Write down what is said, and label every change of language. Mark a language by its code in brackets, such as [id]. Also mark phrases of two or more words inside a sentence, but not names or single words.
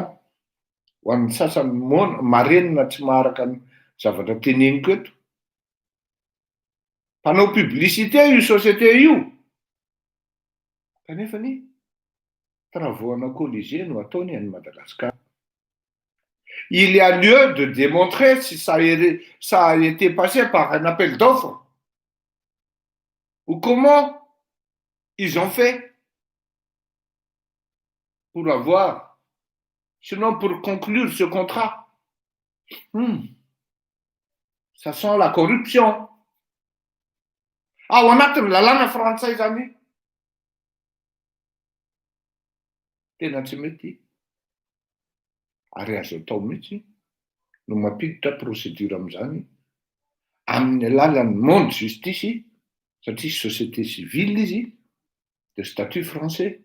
[mg] Ho an'ny sasany marenina tsy maharaka ny zavatra teneniko eto. Panao publicité io société io. Kanefa ny travaux ana Colisée no ataony any Madagascar. [fr] Il y a lieu de démontrer si ça a été passé par un appel d'offres ou comment ils ont fait pour avoir, sinon pour conclure ce contrat. Ça sent la corruption. [mg] Ao anatin'ny lalàna frantsay zany. Tena tsy mety. Ary azo atao mihitsy no mampiditra procédure amin'izany amin'ny alalan'ny [fr] monde justice [mg] satria [fr] société civile [mg] izy [fr] de statut français.